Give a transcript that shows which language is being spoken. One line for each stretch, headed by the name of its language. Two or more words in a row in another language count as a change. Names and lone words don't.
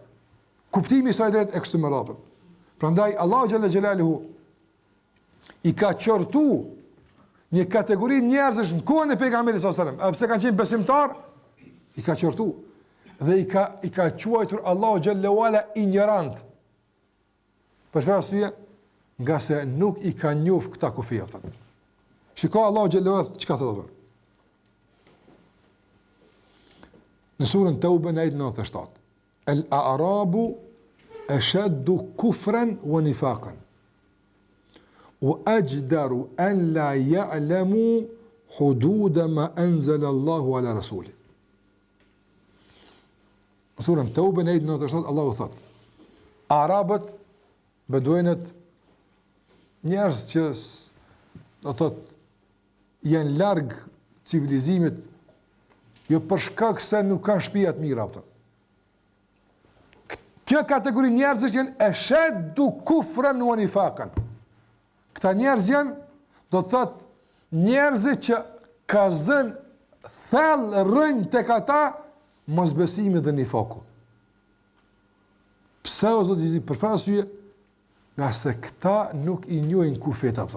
Albanian: Kuptimi i saj drejt e kështu me radhë. Prandaj Allahu
Arabic: جل جلاله
Albanian: i ka qortu një kategori njerëzish në kohën e pejgamberit
Arabic: صلى الله عليه وسلم,
Albanian: pse kanë qenë besimtar, i ka qortu dhe i ka quajtur Allahu
Arabic: جل وعلا
Albanian: ignorant. Për çfarë arsye? Nga se nuk i ka njoh këta kufi ata. Shikoj Allahu
Arabic: جل وعلا
Albanian: çka thotë. Në surën Tauba në ajetin 97.
Arabic: الأعراب أشد كفرا ونفاقا. وأجدر ألا يعلموا حدود ما أنزل الله على رسوله.
Albanian: Në surën Tauba në ajetin 97 Allahu thotë: Arabët, beduinët, njerëz që do të thotë janë larg civilizimit, jo për shkak se nuk kanë shtëpia të mira ata. Kjo kategori njerëzish janë
Arabic: أشد كفرا ونفاقا.
Albanian: Këta njerëz janë, do të thotë njerëz që ka zënë thellë rrënjë tek ata mosbesimi dhe nifaku. Pse o Zoti i për arsye? Nga se këta nuk i njohin kufet ata.